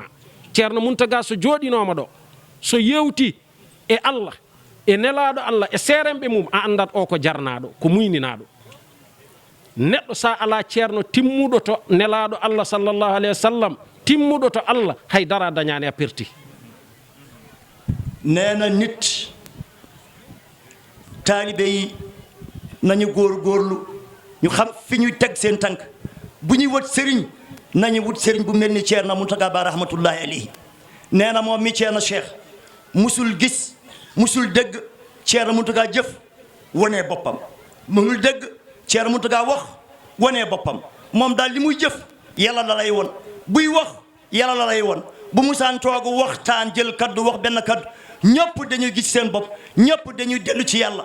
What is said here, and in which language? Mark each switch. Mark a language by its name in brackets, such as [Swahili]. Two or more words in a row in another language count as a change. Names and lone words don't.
[Fula] ceerno Muntaga so jooɗinoma ɗo so yewti e Allah e nelaɗo Allah e seeremɓe mum a andat o ko jarnaɗo ko muyninaɗo. neɗɗo sa ala ceerno timmuɗo to nelaɗo Allah [Arabic] صلى الله عليه وسلم [Fula] timmuɗo to Allah haydara dañani a perti. [Wolof] nee na nit taalibe yi nañu góorgóorlu ñu xam fi ñuy teg seen tànk bu ñuy wut sëriñ nañu wut sëriñ bu mel ni Ceerno Muntaga Ba [Arabic] رحمة الله عليه. [Wolof] nee na moom mi Ceerno Cheikh musul gis musul dégg Ceerno Muntaga jëf wonee boppam musul dégg Ceerno Muntaga wax wonee boppam moom daal li muy jëf yàlla la lay won buy wax yàlla la lay won bu musaan toogu waxtaan jël kaddu wax benn kaddu ñëpp dañuy gis seen bopp ñëpp dañuy dellu ci yàlla.